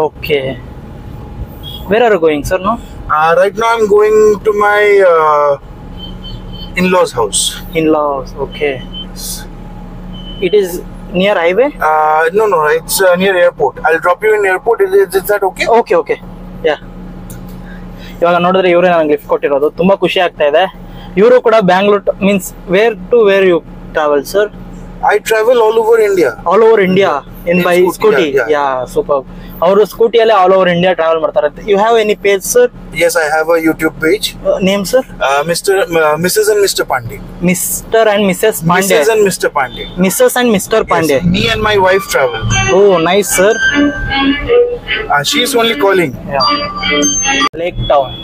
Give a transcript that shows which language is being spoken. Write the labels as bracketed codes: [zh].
[en] Okay. Where are you going, sir? No. Right now I'm going to my in-laws' house. In-laws. Okay. It is near highway? No, it's near airport. I'll drop you in airport. Is that okay? Okay. Yeah. [kn] ಇವಾಗ ನೋಡಿದ್ರೆ ಇವರೇ ನನಗೆ lift ಕೊಟ್ಟಿರೋದು, ತುಂಬಾ ಖುಷಿ ಆಗ್ತಾ ಇದೆ. ಇವರು ಕೂಡ Bangalore [en] Means where to where you travel sir? I travel all over India. All over India in by scooty. Yeah, super. [kn] ಅವರು ಸ್ಕೂಟಿಯಲ್ಲೇ [en] all over India [kn] ಟ್ರಾವೆಲ್ ಮಾಡ್ತಾರೆ. [en] You have any page sir? Yes, I have a YouTube page. Name sir? Mrs. and Mr. Pandey. Mr. and Mrs. Pandey. Mrs. and Mr. Pandey. Mrs. and Mr. Pandey. Yes, me and my wife travel. Oh, nice sir. She is only calling. Yeah. Lake Town.